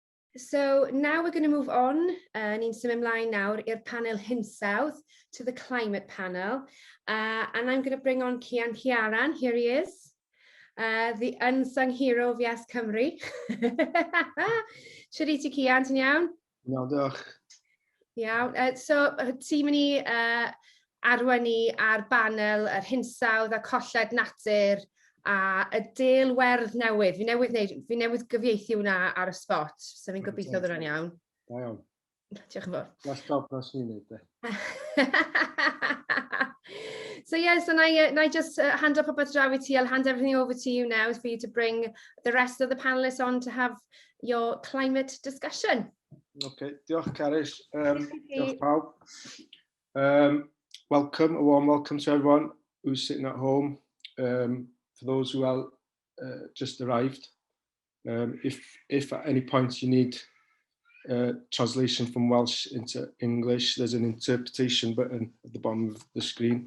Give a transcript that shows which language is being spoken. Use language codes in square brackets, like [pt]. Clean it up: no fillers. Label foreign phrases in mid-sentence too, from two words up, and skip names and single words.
[en] So now we're going to move on. [cy] Ni'n symud ymlaen nawr i'r panel hinsawdd, [en] to the climate panel. And I'm going to bring on Cian Ciaran. Here he is. The unsung hero of Yes Cymru. [cy] Siwr i ti, Cian, ti'n iawn? Iawn, diolch. Iawn. So, ti'n mynd i arwain ni ar banel yr hinsawdd a colled natur a y del werdd newydd. Fi newydd gyfieithu hwnna ar y spot, so fi'n gobeithio oedd hwnna'n iawn. Da iawn. Diolch yn fawr. Gall job nos ni'n neud, de. [en] So yeah, so I just hand up [cy] popeth draw i ti. [en] I'll hand everything over to you now for you to bring the rest of the panelists on to have your climate discussion. [cy] Okay, diolch Carys. Diolch pawb. [en] Welcome, a warm welcome to everyone who's sitting at home. For those who are just arrived, if at any point you need translation from Welsh into English, there's an interpretation button at the bottom of the screen.